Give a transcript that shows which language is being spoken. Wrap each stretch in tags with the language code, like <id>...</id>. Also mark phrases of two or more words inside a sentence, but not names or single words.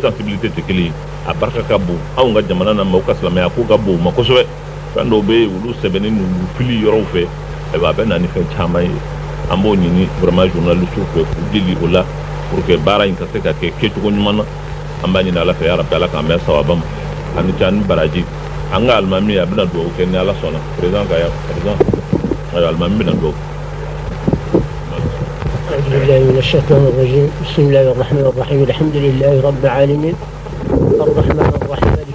<bm>sensibilité tɛ kelen ye a barika ka bon anw ka jamana na maaw ka silamɛya ko ka bon u ma kosɛbɛ fɛn dɔw bɛ yen olu sɛbɛnni n'u fili yɔrɔw fɛ ayiwa a bɛ na ni fɛn caman ye an b'o ɲini</bm> <fr>vraiment journalistes</fr> <bm>fɛ k'u deli o la</bm> <fr>pour que</fr> <bm>baara in ka se ka kɛ kɛcogo ɲuman na an b'a ɲini ala fɛ yarabi ala k'an bɛn sababa ma ani cɛ ani baraji an ka alimami a bɛna dugawu kɛ ni ala sɔnna président ka yan président ayiwa alimami bɛna dugawu.</bm> <ar>أعوذ بالله من الشيطان الرجيم بسم الله الرحمن الرحيم الحمد لله رب العالمين الرحمن الرحيم</ar>